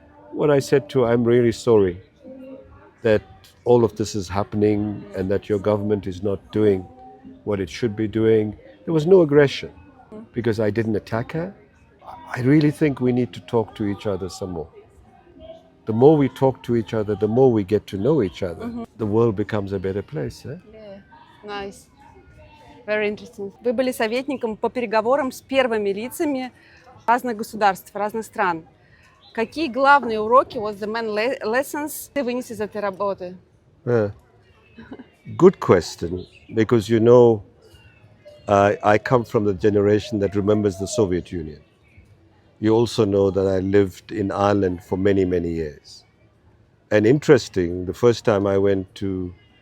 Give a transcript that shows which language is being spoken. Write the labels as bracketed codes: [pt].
[en] What I said to her, I'm really sorry that all of this is happening and that your government is not doing what it should be doing. There was no aggression because I didn't attack her. I really think we need to talk to each other some more. The more we talk to each other, the more we get to know each other, the world becomes a better place. Eh? Yeah, nice. Very interesting. [ru] Вы были советником по переговорам с первыми лицами разных государств, разных стран. Какие главные уроки, [en] what's the main lessons [ru] ты вынес из этой работы? [en] Good question, because I come from the generation that remembers the Soviet Union. You also know that I lived in Ireland for many, many years. And interesting, the first time I went to